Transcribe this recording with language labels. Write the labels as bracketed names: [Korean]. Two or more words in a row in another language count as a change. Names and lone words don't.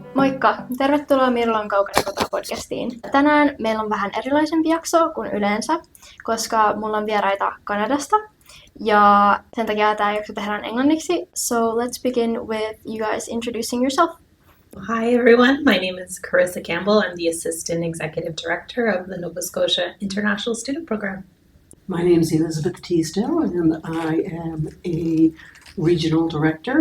[Finnish] Moikka! Tervetuloa Mirlon Kaukana Kotoa podcastiin. Tänään meillä on vähän erilaisempi jakso kuin yleensä, koska mulla on vieraita Kanadasta. Ja sen takia tämä jakso tehdään englanniksi. [English] So let's begin with you guys introducing yourself. Hi everyone, my name is Carissa Campbell. I'm the Assistant Executive Director of the Nova Scotia International Student Program. My name is Elizabeth Teasdale and I am a Regional Director.